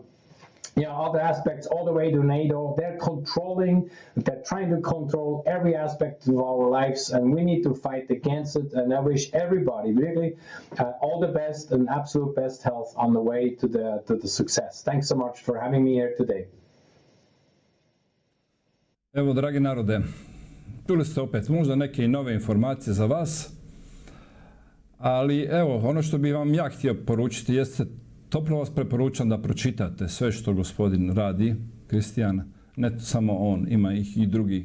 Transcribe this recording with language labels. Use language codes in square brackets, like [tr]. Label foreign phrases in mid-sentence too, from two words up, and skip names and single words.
[en] Other aspects all the way to NATO. They're trying to control every aspect of our lives, and we need to fight against it. And I wish everybody really all the best and absolute best health on the way to the success. Thanks so much for having me here today. [hr] Evo, dragi narode, čuli ste opet možda neke nove informacije za vas, ali evo, ono što bi vam ja htio poručiti jeste, toplo vas preporučam da pročitate sve što gospodin radi, Christian, ne samo on, ima ih i drugi.